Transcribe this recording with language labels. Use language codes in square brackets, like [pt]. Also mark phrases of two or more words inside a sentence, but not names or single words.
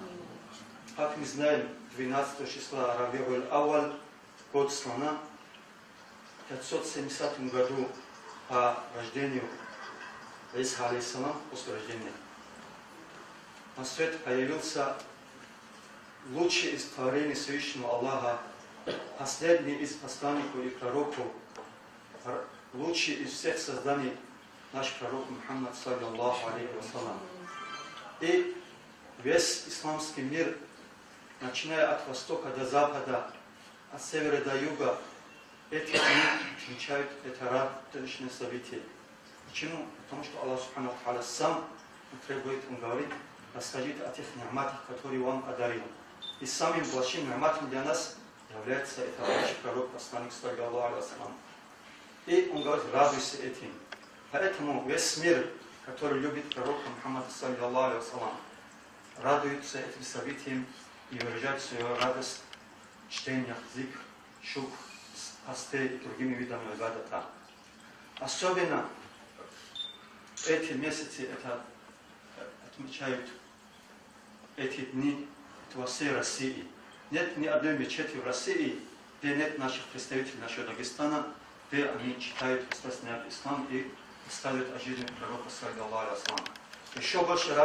[ru] Как мы знаем, 12 числа Рабиуль Ауаль, год слона, в 570 году по рождению Иса алейхиссалам, после рождения, на свет появился лучший из творений Всевышнего Аллаха, последний из посланников и пророков, лучший из всех созданий, наш пророк Мухаммад, [ar] صلى الله عليه وسلم. [ru] И весь исламский мир, начиная от востока до запада, от севера до юга, эти дни отмечают это радостное событие. Почему? Потому что Аллах [ar] سبحانه وتعالى [ru] сам требует, Он говорит, расскажите о тех няматах, которые Он одарил. И самым большим няматом для нас является это наш пророк, посланник, [ar] صلى الله عليه وسلم. [ru] И Он говорит, радуйся этим. Поэтому весь мир, который любит пророка Мухаммада, [ar] صلى الله عليه وسلم, [ru] радуется этим событием и выражает свою радость в чтениях, зикр, шукр, посты и другими видами ибадата. Особенно эти месяцы это отмечают эти дни во всей России. Нет ни одной мечети в России, где нет наших представителей нашего Дагестана, где они читают, естественно, ислам и ставят о жизни пророка, [ar] صلى الله عليه وسلم. [ru] Еще больше